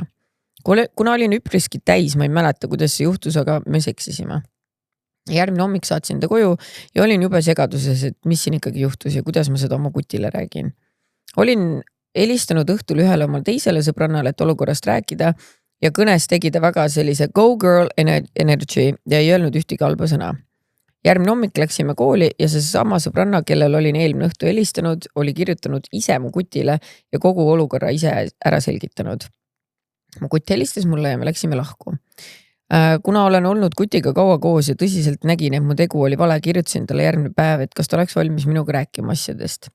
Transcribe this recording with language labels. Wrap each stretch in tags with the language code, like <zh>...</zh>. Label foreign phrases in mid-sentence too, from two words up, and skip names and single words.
<et>Kuna olin üpriski täis, ma ei mäleta, kuidas see juhtus, aga me seksisime. Järgmine hommik saatsin ta koju ja olin jube segaduses, et mis siin ikkagi juhtus ja kuidas ma seda oma kutile räägin. Olin helistanud õhtul ühele oma teisele sõbrannale, et olukorrast rääkida ja kõnes tegi ta väga sellise</et> <en>go girl energy</en> <et>ja ei öelnud ühtegi halba sõna. Järgmine hommik läksime kooli ja see sama sõbranna, kellel olin eelmine õhtu helistanud, oli kirjutanud ise mu kutile ja kogu olukorra ise ära selgitanud. Mu kutt helistas mulle ja me läksime lahku. Kuna olen olnud kutiga kaua koos ja tõsiselt nägin, et mu tegu oli vale, kirjutasin talle järgmine päev, et kas ta oleks valmis minuga rääkima asjadest.</et>